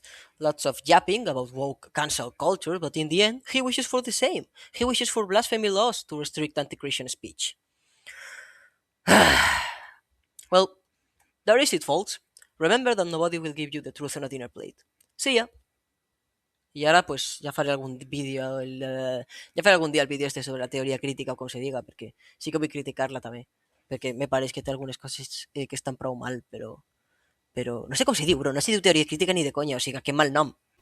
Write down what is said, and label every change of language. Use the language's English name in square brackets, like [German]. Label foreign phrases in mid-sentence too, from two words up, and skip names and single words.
[English] Lots of yapping about woke cancel culture, but in the end, he wishes for the same. He wishes for blasphemy laws to restrict anti-Christian speech. Well, there is it, folks. Remember that nobody will give you the truth on a dinner plate. See ya. [Spanish] Y ahora pues ya [Catalan] faré algún vídeo, ja faré algun dia el vídeo este sobre la teoria crítica o com se diga, perquè sí que vull criticar-la també, perquè me pareix que té algunes coses que estan prou mal, però però no sé com s'hi diu, bro, no s'hi diu teoria crítica ni de conya, o sigui, que mal nom.